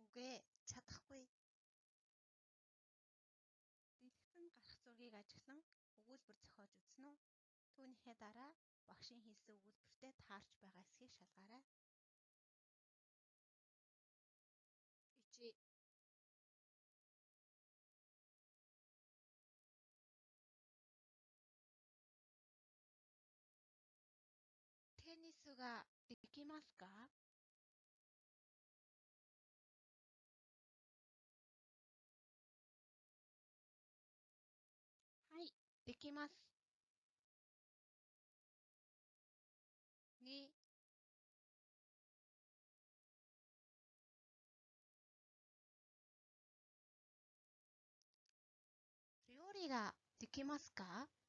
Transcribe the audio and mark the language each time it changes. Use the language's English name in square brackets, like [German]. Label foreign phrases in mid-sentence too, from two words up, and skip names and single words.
[Mongolian] Үгүй чадахгүй. Дэлгэцэн гарах зургийг ажиглан өгүүлбэр зохиож үзнэ үү? Түүнийхээ дараа багшийн хэлсэн өгүүлбэртэй таарч байгаа эсхийг шалгаарай. [Japanese] 一、テニスができますか？はい、できます。2、料理ができますか？